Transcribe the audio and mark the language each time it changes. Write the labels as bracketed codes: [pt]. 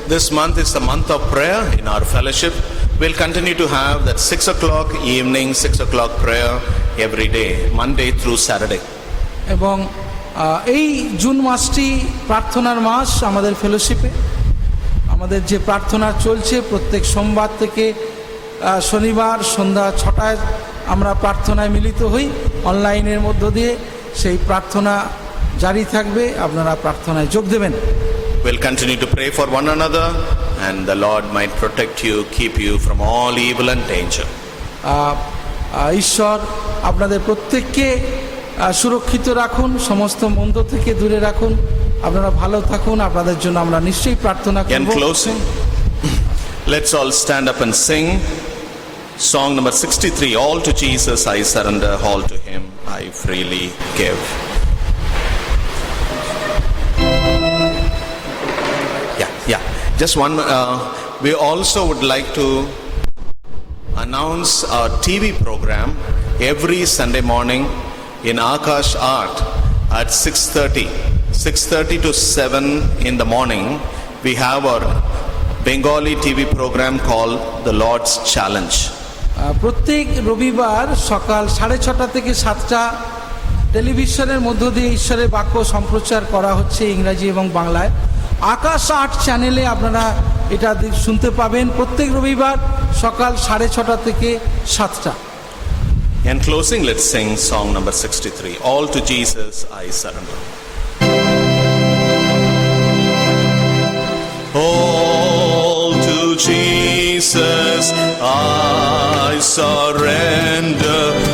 [en] This month is the month of prayer in our fellowship. We'll continue to have that 6 o'clock evening, 6 o'clock prayer every day, Monday through Saturday. [bn] এবং এই June মাসটি প্রার্থনার মাস আমাদের ফেলোশিপে। আমাদের যে প্রার্থনা চলছে প্রত্যেক সোমবার থেকে শনিবার সন্ধ্যা 6টায় আমরা প্রার্থনায় মিলিত হই অনলাইনের মধ্য দিয়ে। সেই প্রার্থনা জারি থাকবে, আপনারা প্রার্থনায় যোগ দেবেন। We'll continue to pray for one another, and the Lord might protect you, keep you from all evil and danger. ঈশ্বর আপনাদের প্রত্যেককে সুরক্ষিত রাখুন, সমস্ত মন্দ থেকে দূরে রাখুন, আপনারা ভালো থাকুন। আপনাদের জন্য আমরা নিশ্চয়ই প্রার্থনা করব। [en] In closing, let's all stand up and sing song number 63. All to Jesus I surrender, all to Him I freely give. Yeah. Just one. We also would like to announce our TV program every Sunday morning in Akash Art at 6:30 to 7 in the morning. We have our Bengali TV program called The Lord's Challenge. [bn] প্রত্যেক রবিবার সকাল 6:30 থেকে 7টা টেলিভিশনের মধ্য দিয়ে ঈশ্বরের বাক্য সম্প্রচার করা হচ্ছে ইংরাজি এবং বাংলায়। আকাশ আর্ট চ্যানেলে আপনারা এটা শুনতে পাবেন প্রত্যেক রবিবার সকাল 6:30 থেকে 7টা। [en] In closing, let's sing song number 63. All to Jesus I surrender. All to Jesus I surrender.